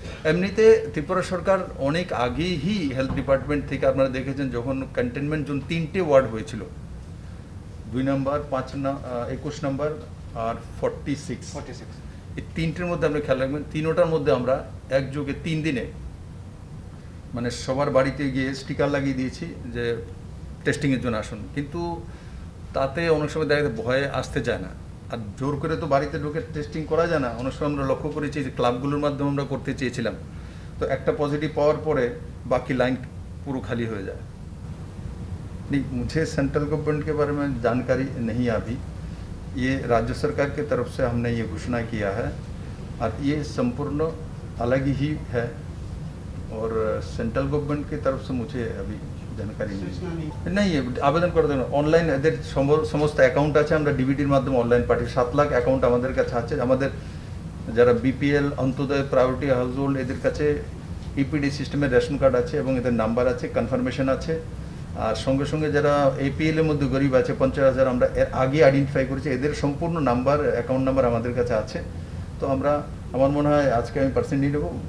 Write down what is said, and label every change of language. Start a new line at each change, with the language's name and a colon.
Bangla: এমনিতে ত্রিপুরা সরকার অনেক আগেই হেলথ ডিপার্টমেন্ট থেকে, আপনারা দেখেছেন যখন কন্টেনমেন্ট জোন 3টে ওয়ার্ড হয়েছিল, 2 নম্বর, 21 নম্বর আর 46, এই 3টের মধ্যে আমরা খেয়াল রাখবেন, 3টার মধ্যে আমরা একযোগে 3 দিনে মানে সবার বাড়িতে গিয়ে স্টিকার লাগিয়ে দিয়েছি যে টেস্টিংয়ের জন্য আসুন। কিন্তু তাতে অনেক সময় দেখা যায় ভয়ে আসতে চায় না, আর জোর করে তো বাড়িতে ঢুকে টেস্টিং করা যায় না। অনেক সময় আমরা লক্ষ্য করেছি যে ক্লাবগুলোর মাধ্যমে আমরা করতে চেয়েছিলাম, তো একটা পজিটিভ পাওয়ার পরে বাকি লাइन
Hindi: पूरा खाली हो जाए। नहीं, मुझे सेंट्रल गवर्नमेंट के बारे में जानकारी नहीं अभी, ये राज्य सरकार की तरफ से हमने ये घोषणा किया है और ये संपूर्ण अलग ही है, और सेंट्रल गवर्नमेंट की तरफ से मुझे अभी जानकारी सूचना नहीं नहीं
Bangla: नहीं আবেদন করার জন্য অনলাইন এদের সমস্ত অ্যাকাউন্ট আছে আমরা ডিবিটির মাধ্যমে অনলাइन পাঠিয়ে 7 লাখ অ্যাকাউন্ট আমাদের কাছে আছে আমাদের যারা BPL Antyodaya priority house hold এদের কাছে ইপিডি সিস্টেমের রেশন কার্ড আছে এবং এদের নাম্বার আছে কনফার্মেশন আছে আর সঙ্গে সঙ্গে যারা এপিএল এর মধ্যে গরিব আছে 50,000 আমরা এর আগে আইডেন্টিফাই করেছি এদের সম্পূর্ণ নাম্বার অ্যাকাউন্ট নাম্বার আমাদের কাছে আছে তো আমরা আমার মনে হয় আজকে আমি পার্সেন্ট নিয়ে নেব